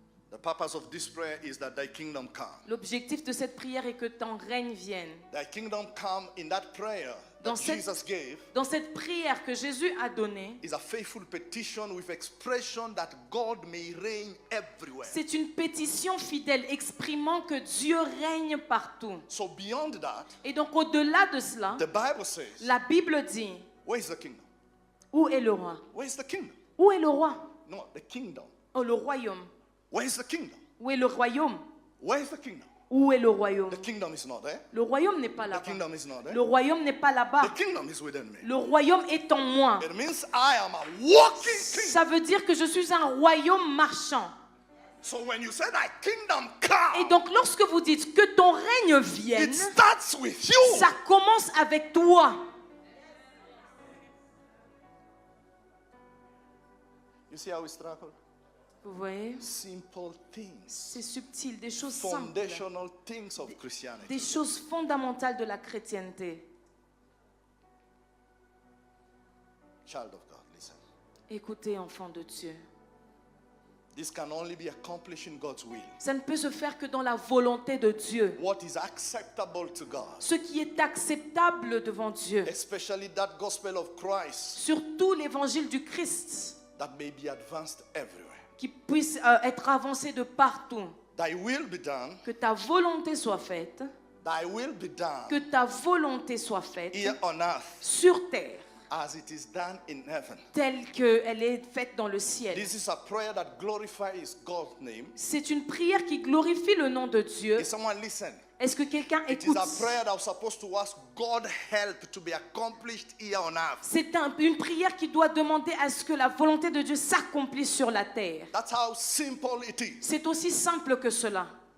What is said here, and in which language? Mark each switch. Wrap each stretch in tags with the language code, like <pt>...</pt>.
<en>The purpose of this prayer is that thy kingdom come.</en> <fr>L'objectif de cette prière est que ton règne vienne.</fr> <en>Thy kingdom come in that prayer that</en> <fr>Dans cette-</fr> <en>Jesus gave</en> <fr>Dans cette prière que Jésus a donnée,</fr> <en>is a faithful petition with expression that God may reign everywhere.</en> <fr>c'est une pétition fidèle exprimant que Dieu règne partout.</fr> <en>So beyond that,</en> <fr>Et donc au-delà de cela,</fr> <en>the Bible says,</en> <fr>la Bible dit,</fr> <en>where is the kingdom?</en> <fr>où est le roi?</fr> <en>Where is the kingdom?</en> <fr>Où est le roi?</fr> <en>No, the kingdom.</en> <fr>Oh, le royaume.</fr> <en>Where is the kingdom?</en> <fr>Où est le royaume?</fr> <en>Where is the kingdom?</en> <fr>Où est le royaume?</fr> <en>The kingdom is not there.</en> <fr>Le royaume n'est pas</fr> <en>The</en> <fr>là-bas.</fr> <en>kingdom is not there.</en> <fr>Le royaume n'est pas</fr> <en>The</en> <fr>là-bas.</fr> <en>kingdom is within me.</en> <fr>Le royaume est en moi.</fr> <en>It means I am a walking king.</en> <fr>Ça veut dire que je suis un royaume marchand.</fr> <en>So when you say thy kingdom</en> <fr>Et</fr> <en>come,</en> <fr>donc lorsque vous dites que ton règne vienne,</fr> <en>it starts with you.</en> <fr>ça commence avec toi.</fr> <en>You see how we struggle?</en> <fr>Vous voyez?</fr> <en>Simple things.</en> <fr>C'est subtil, des choses simples,</fr> <en>Foundational things of Christianity.</en> <fr>des choses fondamentales de la chrétienté.</fr> <en>Child of God, listen.</en> <fr>Écoutez, enfants de Dieu,</fr> <en>This can only be accomplished in God's will.</en> <fr>ça ne peut se faire que dans la volonté de Dieu.</fr> <en>What is acceptable to God,</en> <fr>Ce qui est acceptable devant Dieu,</fr> <en>especially that gospel of Christ</en> <fr>surtout l'évangile du Christ,</fr> <en>that may be advanced everywhere.</en> <fr>qui puisse être avancé de partout.</fr> <en>Thy will be done,</en> <fr>Que ta volonté soit faite,</fr> <en>thy will be done</en> <fr>que ta volonté soit faite</fr> <en>here on earth</en> <fr>sur terre,</fr> <en>as it is done in heaven.</en> <fr>telle qu'elle est faite dans le ciel.</fr> <en>This is a prayer that glorifies God's name.</en> <fr>C'est une prière qui glorifie le nom de Dieu.</fr> <en>Is someone listen?</en> <fr>Est-ce que quelqu'un</fr> <en>It is</en> <fr>écoute?</fr> <en>a prayer that was supposed to ask God help to be accomplished here on earth.</en> <fr>C'est une prière qui doit demander à ce que la volonté de Dieu s'accomplisse sur la terre.</fr> <en>That's how simple it is.</en> <fr>C'est aussi simple que cela.</fr>